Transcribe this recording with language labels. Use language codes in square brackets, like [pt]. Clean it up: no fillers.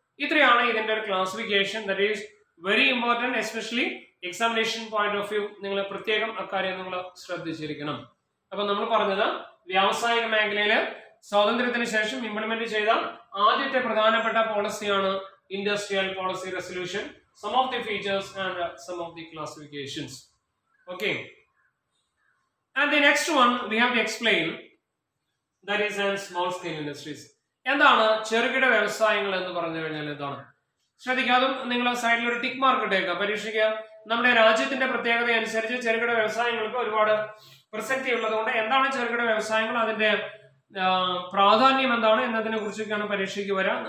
[ml] ഇത്രയാണ് ഇതിന്റെ ഒരു classification. [en] That is very important, especially examination point of view. [ml] നിങ്ങൾ പ്രത്യേകം അക്കാര്യം നിങ്ങൾ ശ്രദ്ധിച്ചിരിക്കണം. അപ്പൊ നമ്മൾ പറഞ്ഞത് വ്യാവസായിക മേഖലയില് സ്വാതന്ത്ര്യത്തിന് ശേഷം ഇംപ്ലിമെന്റ് ചെയ്ത ആദ്യത്തെ പ്രധാനപ്പെട്ട പോളിസിയാണ് industrial policy resolution. [en] Some of the features and some of the classifications. Okay. And the next one we have to explain, that is in small scale industries. [ml] എന്താണ് ചെറുകിട വ്യവസായങ്ങൾ എന്ന് പറഞ്ഞു കഴിഞ്ഞാൽ എന്താണ്? ശ്രദ്ധിക്കാതെ നിങ്ങൾ സൈഡിൽ ഒരു ടിക്ക് മാർക്ക് ഇട്ടേക്കുക. പരീക്ഷിക്കുക. നമ്മുടെ രാജ്യത്തിന്റെ പ്രത്യേകത അനുസരിച്ച് ചെറുകിട വ്യവസായങ്ങൾക്ക് ഒരുപാട് പ്രസക്തി ഉള്ളതുകൊണ്ട് എന്താണ് ചെറുകിട വ്യവസായങ്ങൾ, അതിന്റെ പ്രാധാന്യം എന്താണ് എന്നതിനെ കുറിച്ചൊക്കെയാണ് പരീക്ഷയ്ക്ക് വരാം.